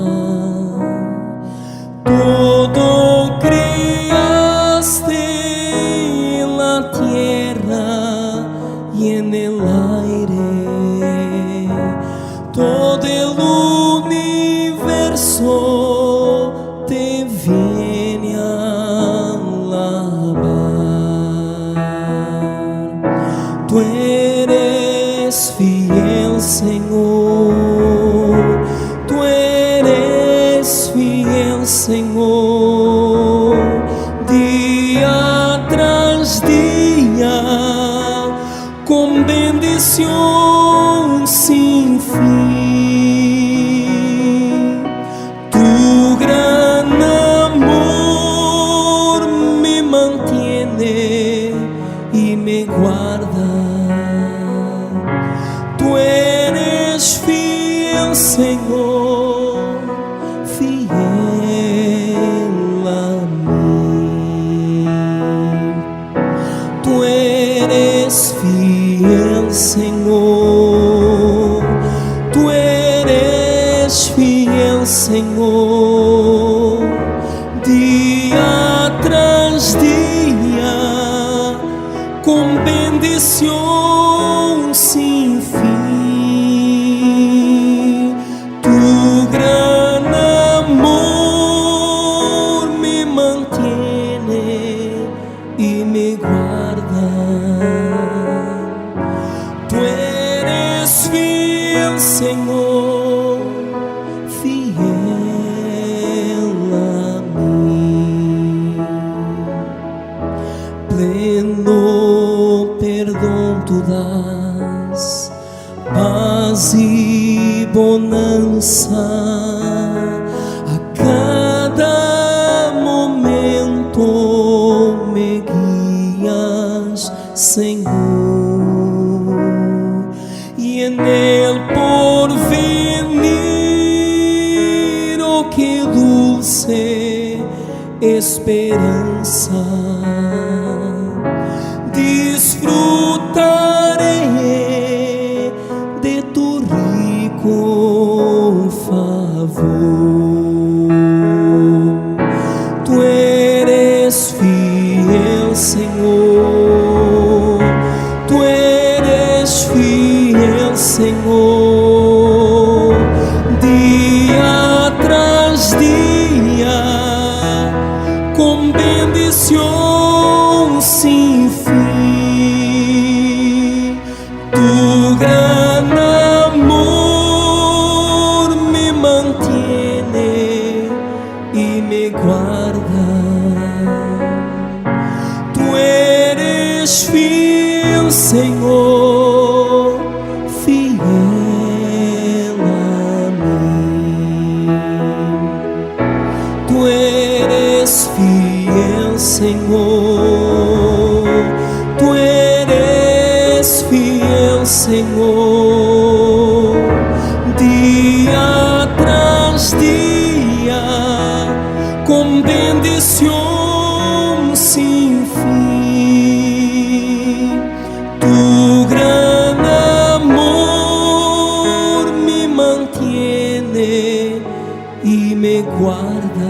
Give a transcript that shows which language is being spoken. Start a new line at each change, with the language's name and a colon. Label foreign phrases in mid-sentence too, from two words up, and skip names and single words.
Spanish: Todo creaste en la tierra y en el aire, todo el universo te viene a alabar. Tú eres fiel, Señor, tú eres fiel,
Portuguese: Senhor, dia tras dia, com bendição sem fim.
Spanish: Tu gran amor me mantiene e me guarda. Tu eres fiel,
Portuguese: Senhor, fiel a mim.
Spanish: Tu eres fiel, Senhor, tu eres fiel,
Portuguese: Senhor, dia tras dia, com bendição sem fim.
Spanish: Tu gran amor me mantiene y me guarda. Tu eres fiel,
Portuguese: Senhor, fiel a mim. Pleno perdão tu das, paz e bonança a cada momento. Me guias, Senhor, e
Spanish: en el porvenir, oh que dulce esperança, disfrutaré de tu rico favor. Tu eres fiel, Senhor, tu eres fiel,
Portuguese: Senhor, dia tras dia, com bendição sem fim.
Spanish: Tu gran amor me mantiene y me guarda. Tu eres fiel,
Portuguese: Senhor, fiel a mim.
Spanish: Tu eres fiel, Senhor, tu eres fiel,
Portuguese: Senhor, dia tras dia, com bendição sem fim.
Spanish: Tu gran amor me mantiene y me guarda.